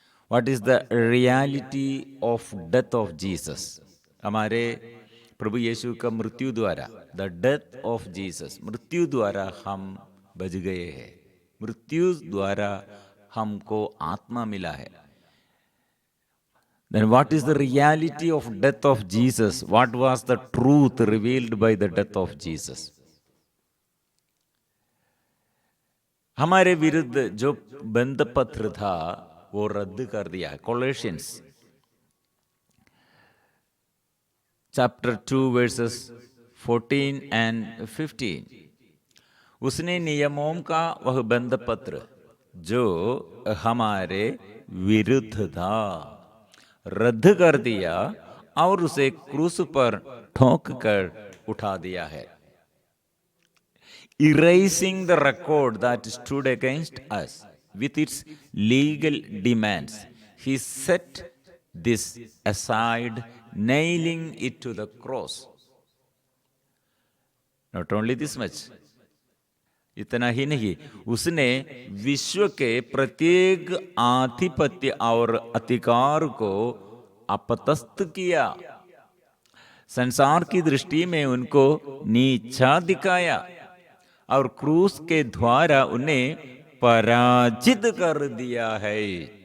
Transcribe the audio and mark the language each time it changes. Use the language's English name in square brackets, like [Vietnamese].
[English] What is the reality of death of Jesus. [Hindi] हमारे प्रभु यीशु का मृत्यु द्वारा, [English] the death of Jesus, [Hindi] मृत्यु द्वारा हम बच गए हैं। मृत्यु द्वारा हमको आत्मा मिला है। [English] Then what is the reality of death of Jesus? What was the truth revealed by the death of Jesus? [Hindi] हमारे विरुद्ध जो बंद पत्र था वो रद्द कर दिया है। [English] Colossians chapter 2 verses 14 and 15। [Hindi] उसने नियमों का वह बंद पत्र जो हमारे विरुद्ध था रद्द कर दिया और उसे क्रूस पर ठोक कर उठा दिया है। [English] Erasing the record that stood against us with its legal demands, he set this aside, nailing it to the cross. Not only this much, [Hindi] इतना ही नहीं, उसने विश्व के प्रत्येक आधिपत्य और अधिकार को अपतस्त किया, संसार की दृष्टि में उनको नीचा दिखाया और क्रूस के द्वारा उन्हें पराजित कर दिया है।